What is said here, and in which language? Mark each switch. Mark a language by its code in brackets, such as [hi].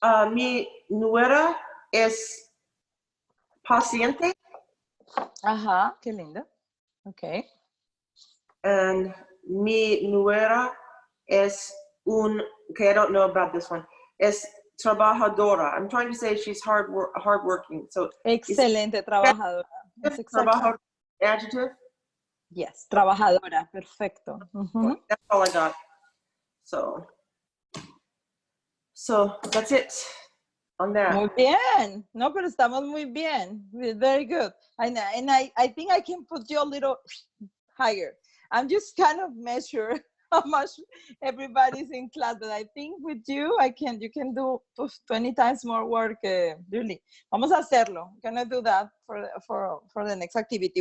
[es] Mi nuera es paciente, Ajá, qué lindo. Ok. [en] and [es] mi nuera es [en] okay, I don't know about this one. [es] Es trabajadora. [en] I'm trying to say she's hardworking. So [es] Excelente trabajadora. Es exacto. [en] trabajador adjective? Yes, [es] trabajadora. Perfecto. Ujú. [en] That's all I got. So that's it on that. [es] Muy bien. No, pero estamos muy bien. [en] Very good. And I think I can put you a little higher. I'm just kind of measure how much everybody's in class, but I think with you, you can do 20 times more work, really. [es] Vamos a hacerlo. [en] Gonna do that for the next activity.